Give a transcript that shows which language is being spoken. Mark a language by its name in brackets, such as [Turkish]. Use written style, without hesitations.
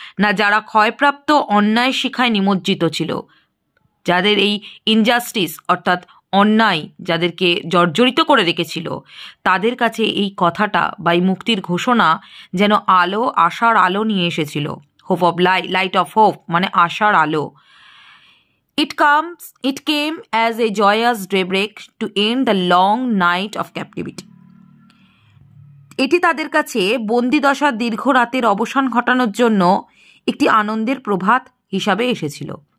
[Bangla] না যারা ক্ষয়প্রাপ্ত অন্যায় শিখায় নিমজ্জিত ছিল, যাদের এই ইনজাস্টিস অর্থাৎ অন্যায় যাদেরকে জর্জরিত করে রেখেছিল তাদের কাছে এই কথাটা বা এই মুক্তির ঘোষণা যেন আলো, আশার আলো নিয়ে এসেছিল। [English] hope of light of hope [Bangla] মানে আশার আলো। [English] It came as a joyous daybreak to end the long night of captivity. [Bangla] এটি তাদের কাছে বন্দিদশার দীর্ঘ রাতের অবসান ঘটানোর জন্য একটি আনন্দের প্রভাত হিসাবে এসেছিল।